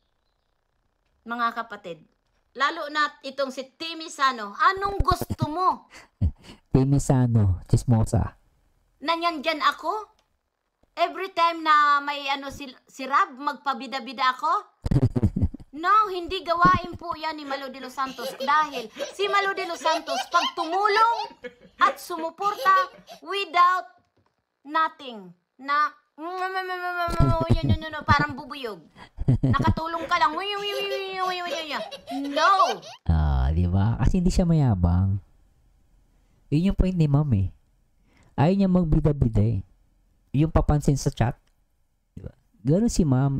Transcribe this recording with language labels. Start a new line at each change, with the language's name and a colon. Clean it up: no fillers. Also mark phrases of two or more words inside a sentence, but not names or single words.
Filipino: Mga kapatid, lalo na itong si Timmy Sano, anong gusto mo? Timmy Sano, Chismosa. Na nandyan ako?
English: Every time
Filipino: na may si Rab, magpabida-bida ako? No, hindi gawain po yan ni Malo de los Santos dahil si Malo de los Santos pag tumulong at sumuporta
English: without nothing
Filipino: na parang bubuyog. Nakatulong ka lang. No! Di ba? Kasi hindi siya mayabang. Yun yung point ni ma'am eh. Ayaw niya magbida-bida eh. Yung papansin sa chat. Di ba? Ganun si ma'am.